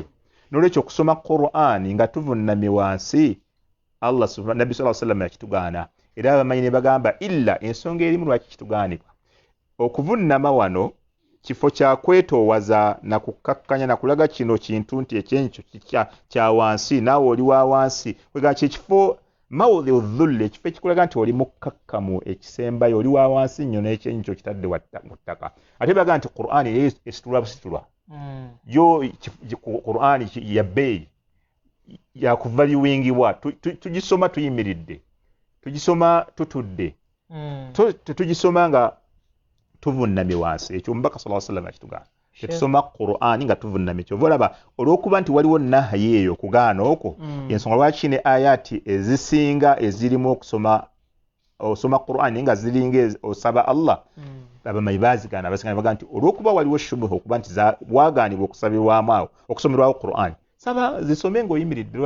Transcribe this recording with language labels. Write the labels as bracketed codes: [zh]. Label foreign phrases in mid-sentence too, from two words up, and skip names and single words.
[lg] N'olwekyo okusoma Qur'an nga tuvunnamye wansi [ar] الله سبحانه [lg] Nabbi [ar] صلى الله عليه وسلم [lg] yakitugaana era abamanyi ne bagamba illa ensonga erimu lwaki kitugaanibwa. Okuvunnama wano kifo kya kwetoowaza na kukkakkanya na kulaga kino kintu nti ekyenkyo kya wansi naawe oli wa wansi kwega kifo [ar] موضع الذل [lg] ekifo ekikulaga nti oli mukkakkamu ekisembayo oli wa wansi nnyo n'ekyenkyo kitadde mu ttaka. Ate baga nti Qur'an esitulwa busitulwa yo Qur'an ya bbeeyi yakuvaluingibwa tugisoma tuyimiridde tugisoma tutudde tetugisoma nga tuvunnamye wansi. Ekyo omubaka [ar] صلى الله عليه وسلم [lg] akitugaana. tetusoma Qur'ani nga tuvunamye. Kyova olaba olw'okuba nti waliwo nahayi eyo okugaana okwo, ensonga lwaki ne ayati ezisinga ezirimu osoma Qur'ani nga ziringa osaba Allah, abamanyi bazigaana abasinga baga nti olw'okuba waliwo shubuha okuba nti wagaanibwa okusabirwamu awo okusomerwawo Qur'ani, saba zisome ng'oyimiridde.